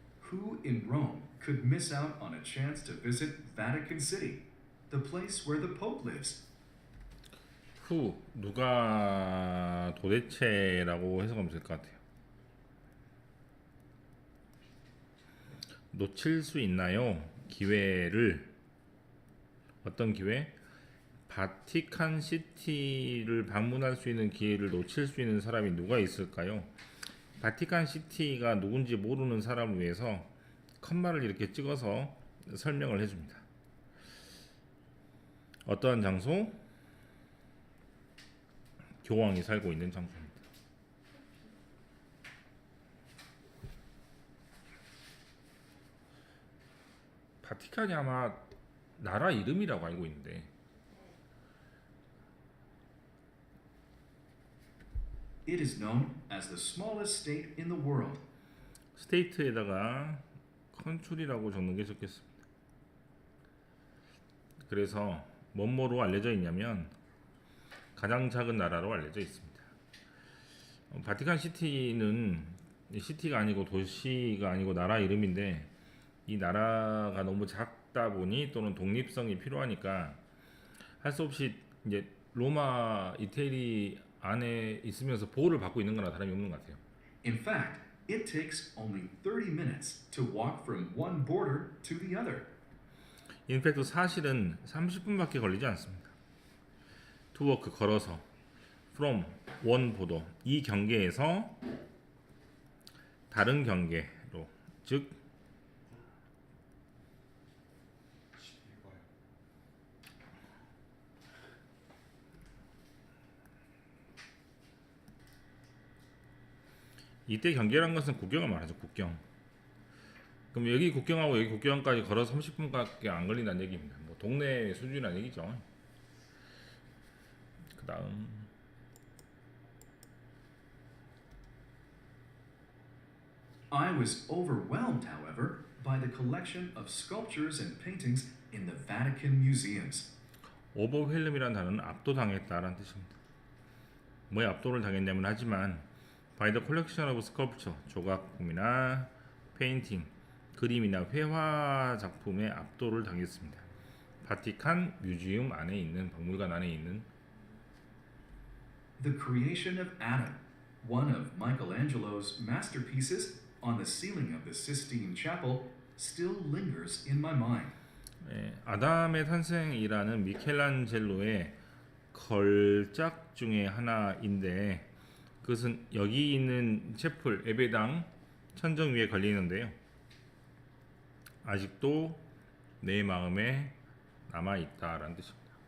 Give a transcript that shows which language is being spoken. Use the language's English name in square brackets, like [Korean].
[English] Who in Rome could miss out on a chance to visit Vatican City, the place where the Pope lives? [Korean] 후, 누가 도대체라고 해석하면 될 것 같아요. 놓칠 수 있나요? 기회를. 어떤 기회? 바티칸 시티를 방문할 수 있는 기회를 놓칠 수 있는 사람이 누가 있을까요? 바티칸 시티가 누군지 모르는 사람을 위해서 컴마를 이렇게 찍어서 설명을 해줍니다. 어떠한 장소? 교황이 살고 있는 장소입니다. 바티칸이 아마 나라 이름이라고 알고 있는데 [English] It is known as the smallest state in the world. [Korean] 스테이트에다가 컨트리라고 적는 게 좋겠습니다. 그래서 뭐뭐로 알려져 있냐면 가장 작은 나라로 알려져 있습니다. 바티칸 시티는 시티가 아니고 도시가 아니고 나라 이름인데 이 나라가 너무 작다 보니 또는 독립성이 필요하니까 할 수 없이 이제 로마 이태리 안에 있으면서 보호를 받고 있는 거나 다름이 없는 것 같아요. [English] In fact, it takes only 30 minutes to walk from one border to the other. [Korean] 인팩트 사실은 30분밖에 걸리지 않습니다. 투워크 걸어서 from 원 보도 이 경계에서 다른 경계로 즉 이때 경계란 것은 국경을 말하죠. 국경. 그럼 여기 국경하고 여기 국경까지 걸어서 30분밖에 안 걸린다는 얘기입니다. 뭐 동네 수준이라는 얘기죠. 그 다음 [English] I was overwhelmed, however, by the collection of sculptures and paintings in the Vatican museums. [Korean] 오버whelm이라는 단어는 압도당했다라는 뜻입니다. 뭐에 압도를 당했냐면 하지만 [English] by the collection of sculpture [Korean] 조각품이나 페인팅 그림이나 회화 작품에 압도를 당했습니다. 바티칸 뮤지엄 안에 있는 박물관 안에 있는 [English] The creation of Adam, one of Michelangelo's masterpieces on the ceiling of the Sistine Chapel, still lingers in my mind. [Korean] 아담의 탄생이라는 미켈란젤로의 걸작 중에 하나인데 그것은 여기 있는 채플 예배당 천정 위에 걸리는데요. 아직도 내 마음에 남아 있다라는 뜻입니다.